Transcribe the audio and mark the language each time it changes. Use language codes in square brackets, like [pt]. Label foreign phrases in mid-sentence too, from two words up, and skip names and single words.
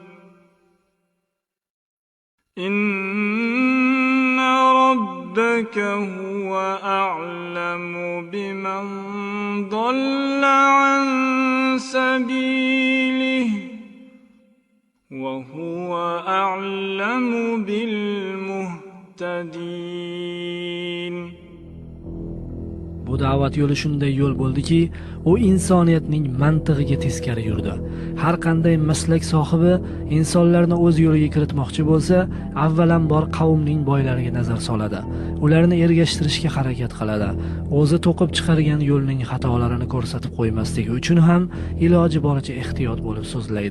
[ar] إن ربك هو أعلم بمن ضل عن سبيله وهو أعلم بالمهتدين. [uz] Bu da'vat yo'li shunday yo'l bo'ldiki, u insoniyatning mantig'iga teskari yurdi. Har qanday maslak sohibi insonlarni o'z yo'liga kiritmoqchi bo'lsa, avvalambor qavmning boylariga nazar soladi. Ularni ergashtirishga harakat qiladi. O'zi to'qib chiqargan yo'lning xatolarini ko'rsatib qo'ymasligi uchun ham iloji boricha ehtiyot bo'lib so'zlaydi.